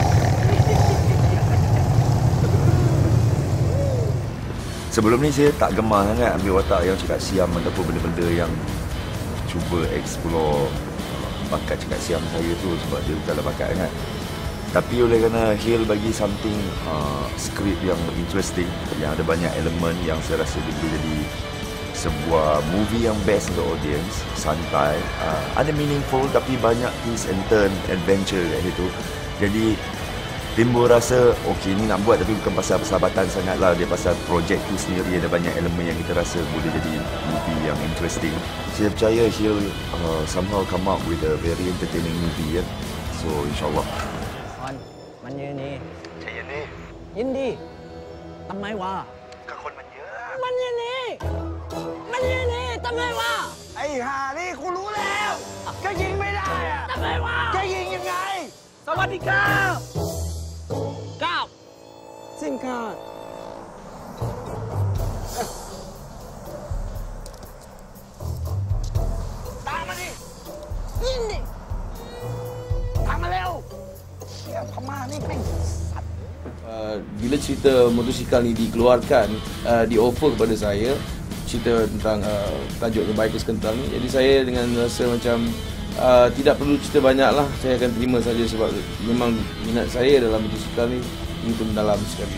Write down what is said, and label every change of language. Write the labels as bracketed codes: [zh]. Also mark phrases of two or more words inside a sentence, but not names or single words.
[ms] Sebelum ni saya tak gemar sangat ambil watak yang cakap siam ataupun benda-benda yang cuba explore bakat cakap siam saya tu, sebab dia bukanlah bakat sangat. Tapi oleh kerana Hale bagi something skrip yang interesting, yang ada banyak elemen yang saya rasa dia boleh jadi sebuah movie yang best untuk audience, santai, ada meaningful tapi banyak [en] twist and turn, [ms] adventure kat situ. Jadi timbul rasa okey ni nak buat tapi bukan pasal persahabatan sangatlah, dia pasal projek tu sendiri ada banyak elemen yang kita rasa boleh jadi movie yang interesting. Saya percaya [en] Hale somehow come up with a very entertaining movie ya. [ms] So insyaAllah. On, mana ni? Saya ni. [th] ยินดีทำไมวะ ก็คนมันเยอะ มันยังนี่ทำไมวะ ไอ้ห่านี่กูรู้แล้วก็ยิงไม่ได้อะ ทำไมวะ จะยิงยังไง สวัสดีครับก้าวซิมการ์ด ตามมาดิ ยินดี ตามมาเร็วเชี่ยพม่านี่แม่งสัตว์ [ms] Bila cerita motosikal ni dikeluarkan, di-offer kepada saya, cerita tentang tajuk The Bikers Kental ni, jadi saya dengan rasa macam tidak perlu cerita banyak lah, saya akan terima saja sebab memang minat saya dalam motosikal ni itu mendalam sekali.